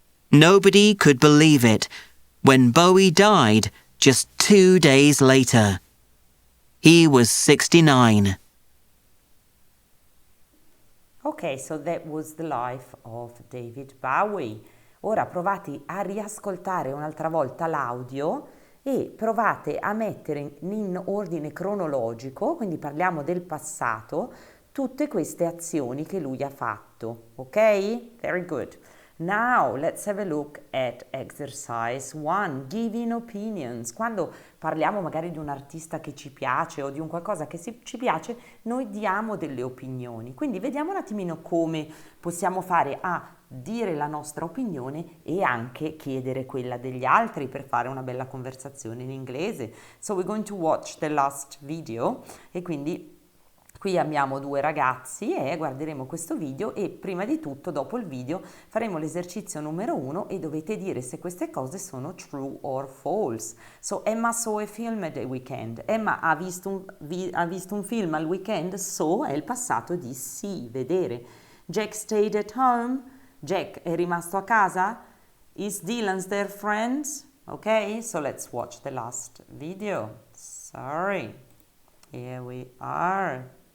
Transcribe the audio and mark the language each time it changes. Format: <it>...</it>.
<en>Nobody could believe it when Bowie died just 2 days later. He was 69. Ok, so that was the life of David Bowie.</en> <it>Ora provate a riascoltare un'altra volta l'audio e provate a mettere in ordine cronologico, quindi parliamo del passato, tutte queste azioni che lui ha fatto.</it> <en>Ok? Very good. Now let's have a look at exercise 1, giving opinions.</en> <it>Quando parliamo magari di un artista che ci piace o di un qualcosa che ci piace, noi diamo delle opinioni. Quindi vediamo un attimino come possiamo fare a dire la nostra opinione e anche chiedere quella degli altri per fare una bella conversazione in inglese.</it> <en>So we're going to watch the last video</en> <it>e quindi qui abbiamo due ragazzi e guarderemo questo video e prima di tutto dopo il video faremo l'esercizio numero 1 e dovete dire se queste cose sono</it> <en>true or false. So Emma saw a film at the weekend.</en> <it>Emma ha visto un film al weekend, so è il passato di sì, vedere.</it> <en>Jack stayed at home.</en> <it>Jack è rimasto a casa.</it> <en>Is Dylan's their friends? Ok, so let's watch the last video. Sorry. Here we are.</en>